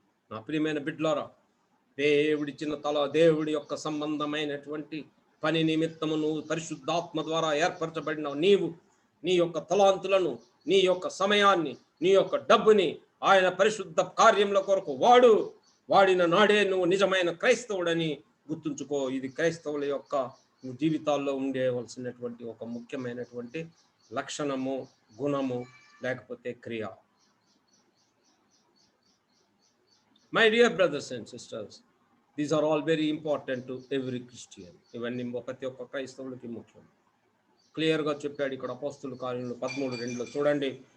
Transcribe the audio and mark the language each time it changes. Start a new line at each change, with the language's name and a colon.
Telugu: నా ప్రియమైన బిడ్డలారా, దేవుడి యొక్క సంబంధమైనటువంటి పని నిమిత్తము నువ్వు పరిశుద్ధాత్మ ద్వారా ఏర్పరచబడిన నీవు నీ యొక్క తలాంతులను, నీ యొక్క సమయాన్ని, నీ యొక్క డబ్బుని ఆయన పరిశుద్ధ కార్యముల కొరకు వాడిన నాడే నువ్వు నిజమైన క్రైస్తవుడని గుర్తుంచుకో. ఇది క్రైస్తవుల యొక్క జీవితాల్లో ఉండేవలసినటువంటి ఒక ముఖ్యమైనటువంటి లక్షణము, గుణము, లేకపోతే క్రియ.
English: My dear brothers and sisters, these are all very important to every Christian.
Telugu: ఇవన్నీ ప్రతి ఒక్క క్రైస్తవులకి ముఖ్యం. క్లియర్గా చెప్పాడు ఇక్కడ అపోస్తుల కార్యములు 13:2లో చూడండి.